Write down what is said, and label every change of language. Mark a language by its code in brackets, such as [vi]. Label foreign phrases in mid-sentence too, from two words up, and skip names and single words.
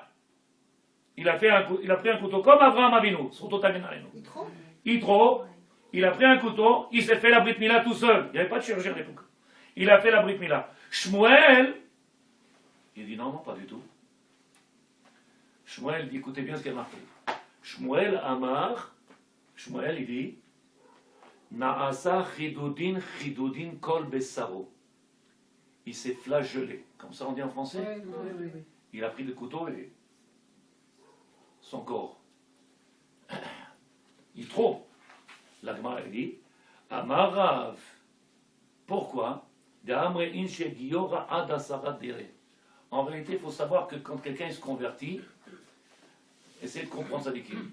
[fr] Il a pris un couteau comme Avraham Avinu, Yitro, il a pris un couteau, il s'est fait la [he] ברית מילה [fr] tout seul. Il n'y avait pas de chirurgien à l'époque. Il a fait la [he] ברית מילה. [fr] Shmuel, il dit non, pas du tout. Shmuel dit, écoutez bien ce qu'il a marqué. Shmuel Amar, Shmuel il dit, [he] נעשה חידודין חידודין כל בשרו. [fr] Il s'est flagellé. Comme ça on dit en français? Oui. Il a pris le couteau et son corps. Yitro. La Gemara dit, Amarav. Pourquoi? En réalité, il faut savoir que quand quelqu'un se convertit, essayez de comprendre ça d'équilibre.